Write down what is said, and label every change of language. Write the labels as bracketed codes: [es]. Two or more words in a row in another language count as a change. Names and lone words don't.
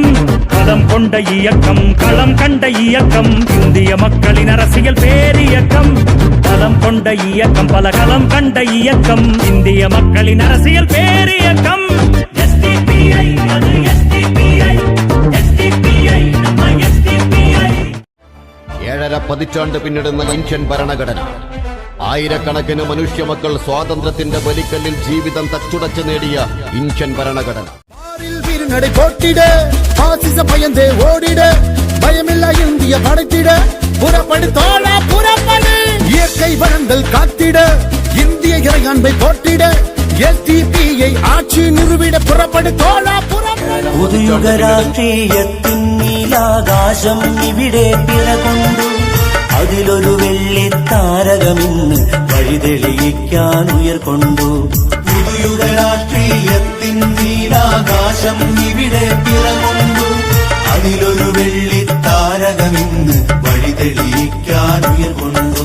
[ta] களம் கொண்ட இயக்கம், களம் கண்ட இயக்கம், இந்திய மக்களின் அரசியல் பேரியக்கம். களம் கொண்ட இயக்கம், பல களம் கண்ட இயக்கம், இந்திய மக்களின் அரசியல் பேரியக்கம். SDPI, அது SDPI, SDPI, நம்ம SDPI. [ml] 7.5 പതിറ്റാണ്ട് പിന്നിടുന്ന ഇന്ത്യൻ ഭരണഘടന, ആയിരക്കണക്കിന് മനുഷ്യമക്കൾ സ്വാതന്ത്ര്യത്തിന്റെ ബലിക്കല്ലിൽ ജീവിതം തച്ചുടച്ച് നേടിയ ഇന്ത്യൻ ഭരണഘടന. [ta] பயந்தே ஓடிட, பயமில்ல இந்திய படைத்திட, புறப்படு தோழா புறப்படு, இயற்கை வளங்கள் காத்திட, இந்திய இறையாண்மை போட்டிட, SDPI ஆட்சி நிறுவிட, புறப்படு தோழா புறப்படு. [ml] പുതുയുഗ രാഷ്ട്രീയത്തിൻ നീലാകാശം ഇവിടെ പിറകൊണ്ടു, അതിലൊരു വെള്ളിത്താരകമിന്ന് വഴിതെളിയിക്കാൻ ഉയർക്കൊണ്ടു. പുതുയുഗ രാഷ്ട്രീയത്തിൻ നീലാകാശം ഇവിടെ പിറകൊണ്ടു, അതിലൊരു വെള്ളിത്താരകമിന്ന് വഴിതെളിയിക്കാൻ ഉയർക്കൊണ്ടു.